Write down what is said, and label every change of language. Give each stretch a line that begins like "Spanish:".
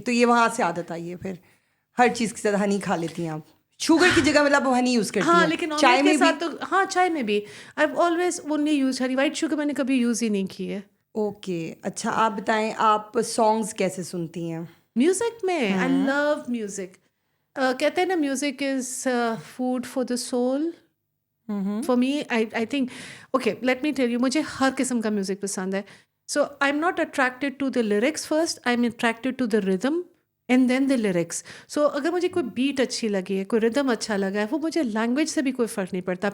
Urdu: تو یہ وہاں سے عادت آئی ہے, پھر ہر چیز کے ساتھ ہنی کھا لیتی ہیں آپ. شوگر کی جگہ مطلب ہنی یوز کرتی ہیں؟ ہاں, لیکن چائے کے ساتھ تو ہاں, چائے میں بھی
English: I always only use honey.
Urdu: White sugar میں نے کبھی یوز ہی نہیں کی ہے. اوکے. اچھا آپ بتائیں آپ سانگس کیسے سنتی ہیں؟
English: Music میں I love music.
Urdu: کہتے ہیں نا
English: Music is food for the soul. For me I think okay let me tell you,
Urdu: مجھے ہر قسم کا میوزک پسند ہے.
English: So I am not attracted to the lyrics first, I am attracted to the rhythm and then the lyrics.
Urdu: سو اگر مجھے کوئی bat اچھی لگی ہے, کوئی ردم اچھا لگا ہے, وہ مجھے لینگویج سے بھی کوئی فرق نہیں پڑتا.